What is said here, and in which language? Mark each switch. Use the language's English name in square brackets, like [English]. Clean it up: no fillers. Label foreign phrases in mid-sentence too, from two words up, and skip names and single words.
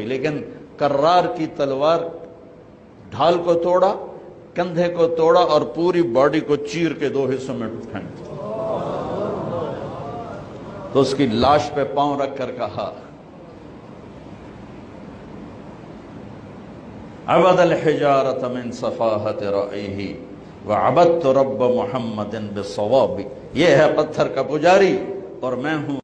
[Urdu] لیکن کرار کی تلوار ڈھال کو توڑا، کندھے کو توڑا اور پوری باڈی کو چیر کے 2 حصوں میں پھینک دیا. تو اس کی لاش پہ پاؤں رکھ کر کہا [Arabic] عبد الحجارۃ من صفاحت رأیہ وعبدت رب محمد بالصواب. [Urdu] یہ ہے پتھر کا پجاری اور میں ہوں